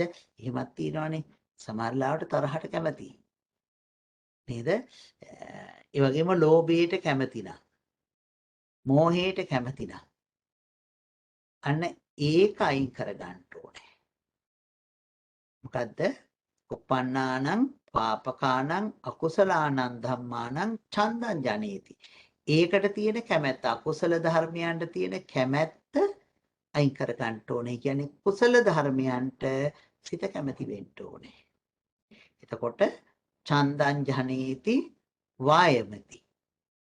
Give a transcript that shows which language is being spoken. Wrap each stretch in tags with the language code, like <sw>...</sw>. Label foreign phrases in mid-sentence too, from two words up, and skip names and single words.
<si>එහෙමත් තියෙනවානේ. සමහර ලාවට තරහට කැමති. නේද? ඒ වගේම ලෝභයට කැමති නා. මෝහයට කැමති නා. අන්න ඒක අයින් කර ගන්න ඕනේ. මොකද්ද?</si> <pi>උපන්නානං පාපකානං අකුසලානං ධම්මානං ඡන්දං ජනේති.</pi> <si>ඒකට තියෙන කැමැත්ත, අකුසල ධර්මයන්ට තියෙන කැමැත්ත අයින් කර ගන්න ඕනේ. කියන්නේ කුසල ධර්මයන්ට සිත කැමති වෙන්න ඕනේ.</si> <pi>එතකොට ඡන්දං ජනේති වායමති.</pi>